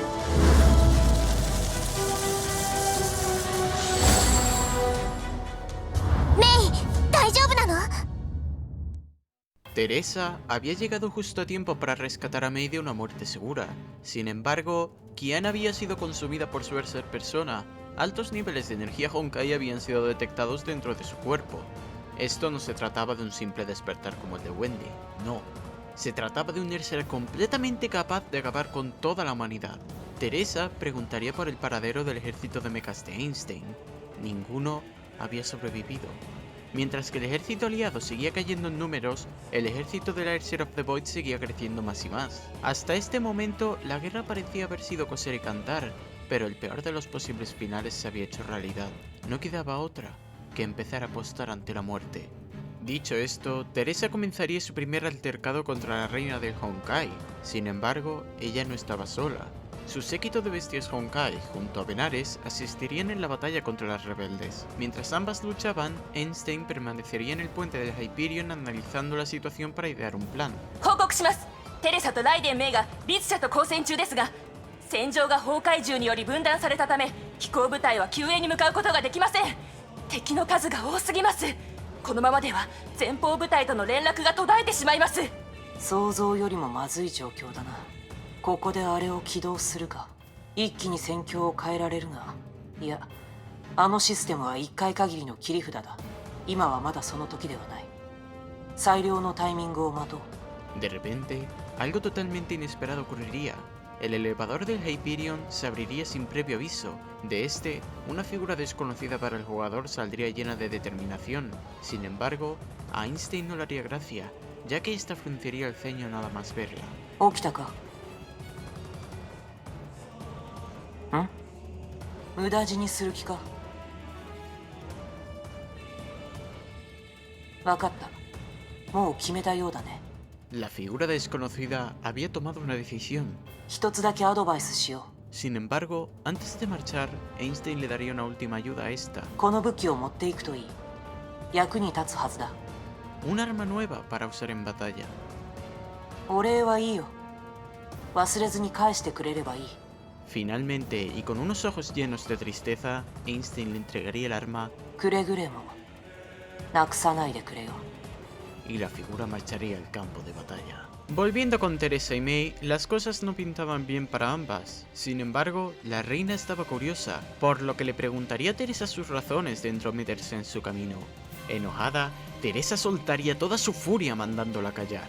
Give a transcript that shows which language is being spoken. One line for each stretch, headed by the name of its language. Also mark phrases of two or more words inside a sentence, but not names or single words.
Japanese: メイ、大丈夫なの
Spanish: ？Teresa había llegado justo a tiempo para rescatar a Mei de una muerte segura. Sin embargo, Kiana había sido consumida por su Berserk persona. Altos niveles de energía Honkai habían sido detectados dentro de su cuerpo. Esto no se trataba de un simple despertar como el de Wendy, no. Se trataba de un ser completamente capaz de acabar con toda la humanidad. Teresa preguntaría por el paradero del ejército de mechas de Einstein. Ninguno había sobrevivido. Mientras que el ejército aliado seguía cayendo en números, el ejército del Airshare of the Void seguía creciendo más y más. Hasta este momento, la guerra parecía haber sido coser y cantar, pero el peor de los posibles finales se había hecho realidad. No quedaba otra que empezar a apostar ante la muerte. Dicho esto, Teresa comenzaría su primer altercado contra la reina del Honkai. Sin embargo, ella no estaba sola. Su séquito de bestias Honkai, junto a Benares, asistirían en la batalla contra las rebeldes. Mientras ambas luchaban, Einstein permanecería en el puente del Hyperion analizando la situación para idear un plan.
Japanese: 報告します。テレサとライデン・メイが律者と交戦中ですが、戦場が崩壊獣により分断されたため、飛行部隊は救援に向かうことができません。敵の数が多すぎます。このままでは前方部隊との連絡が途絶えてしまいます。想像よりもまずい状況だな。ここであれを起動するか、一気に戦況を変えられるが、いや、あのシステムは1回限りの切り札だ。今はまだその時ではない。最良のタイミングを待とう。
Spanish: De repente, algo totalmente inesperado ocurriría. El elevador del Hyperion se abriría sin previo aviso. De este, una figura desconocida para el jugador saldría llena de determinación. Sin embargo, a Einstein no le haría gracia, ya que esta frunciría el ceño nada más verla.
Japanese: 起きたか？無駄死にする気か？分かった。もう決めたようだね。
Spanish: La figura desconocida había tomado una decisión.
Japanese: 一つだけアドバイスしよう。
Spanish: Sin embargo, antes de marchar, Einstein le daría una última ayuda a esta.
Japanese: この武器を持っていくといい。役に立つはずだ。
Spanish: Un arma nueva para usar en batalla.
Japanese: お礼はいいよ。忘れずに返してくれればいい。
Spanish: Finalmente, y con unos ojos llenos de tristeza, Einstein le entregaría el arma
Japanese: くれぐれもなくさないでくれよ。
Spanish: y la figura marcharía al campo de batalla. Volviendo con Teresa y Mei, las cosas no pintaban bien para ambas. Sin embargo, la reina estaba curiosa, por lo que le preguntaría a Teresa sus razones de entrometerse en su camino. Enojada, Teresa soltaría toda su furia mandándola callar.